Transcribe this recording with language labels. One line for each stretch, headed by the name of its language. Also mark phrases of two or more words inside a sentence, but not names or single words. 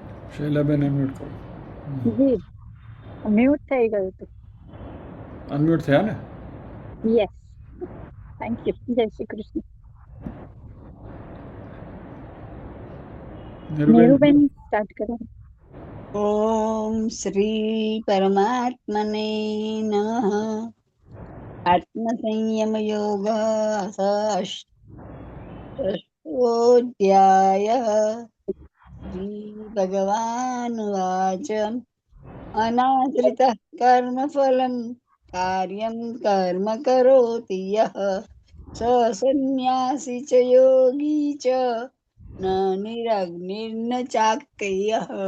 Gujarati: શૈલાબેન અનમ્યુટ કરો. જી મ્યુટ થઈ ગયું હતું. અનમ્યુટ થયા ને?
English: yes, thank you.
Gujarati: જય શ્રી કૃષ્ણ. નીરુબેન સ્ટાર્ટ કરો.
Sanskrit: ओम श्री परमात्मने नमः। आत्मसंयम योग अष्टोऽध्याय। श्री भगवानुवाच अनाश्रितः कर्मफलं कार्यं कर्म करोति यः स सन्न्यासी च योगी च न निरग्निर्न चाक्रियः।